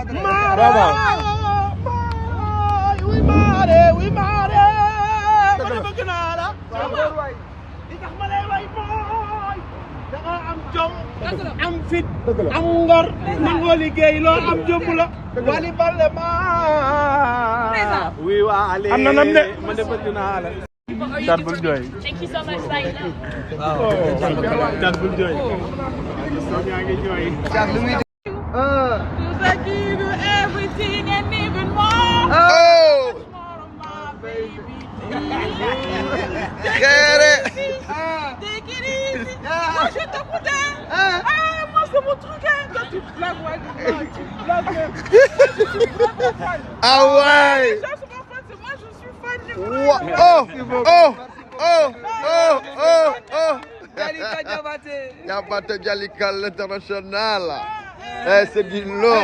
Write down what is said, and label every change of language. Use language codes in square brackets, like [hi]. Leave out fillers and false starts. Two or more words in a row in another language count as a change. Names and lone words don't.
[wo] oui maare ma ne bëgg naa la li tax ma lay way mooy da nga am jom am fit am ngor nangoo liggéey loo am jom la wali balle ma oui waale am na nam de ma ne bëgg naa la cat bul jooy [en] Thank you so much, Saïda. [wo] cat bul jooy yaa ngi jooy [en] I give you everything and even more. Take it easy. [fr] Moi, je t'écoutais. Moi, c'est mon truc. Toi, tu blagues, ouais. Tu blagues. ah ouais Les gens sont pas fans, c'est moi, je suis fan. Diabaté Jalika l'international c'est du lourd